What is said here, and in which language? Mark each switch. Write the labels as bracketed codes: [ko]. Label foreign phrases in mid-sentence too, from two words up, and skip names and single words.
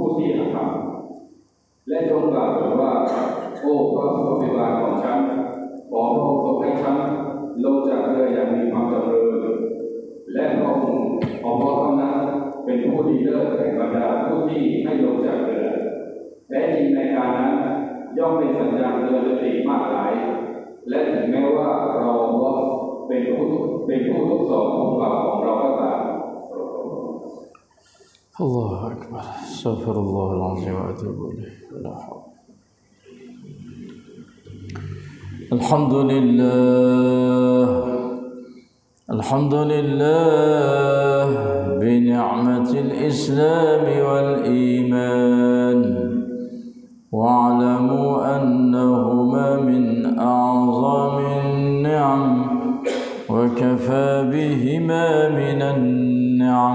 [th] ที่อาธรรมและจงกล่าวว่าโอ้พระผู้เป็นบาลของฉันขอพระองค์ทรงให้ฉันลงจากเรืออย่างมีความเจริญและพระองค์อัลเลาะห์เท่านั้นเป็นผู้ดีเลิศแห่งบรรดาผู้ที่ให้ลงจากเรือแท้จริงในการนั้นย่อมเป็นสัญญาณเตือนสติมากหลายและถึงแม้ว่าเราเป็นผู้ทดสอบของเราก็ตาม [ar] الله أكبر استغفر الله العظيم وأتوب إليه لا حول. الحمد لله بنعمة الإسلام والإيمان واعلموا أنهما من أعظم النعم وكفى بهما من النعم.